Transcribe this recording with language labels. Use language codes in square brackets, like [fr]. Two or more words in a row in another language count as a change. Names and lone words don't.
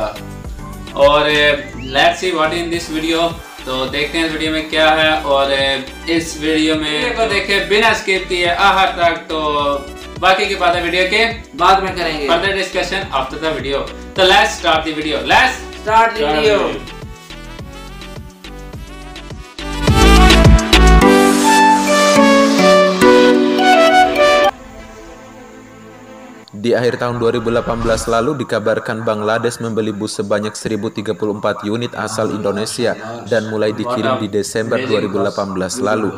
[en] और let's see what in this video. [hi] तो देखते हैं इस वीडियो में क्या है और इस वीडियो में को देखे बिना स्किप किए आखिर तक। तो बाकी की बातें वीडियो के बाद में करेंगे, [en] further discussion after the video. तो let's start the video. लेट्स start the video. [id] Di akhir tahun 2018 lalu dikabarkan Bangladesh membeli bus sebanyak 1034 unit asal Indonesia dan mulai dikirim di Desember 2018 lalu.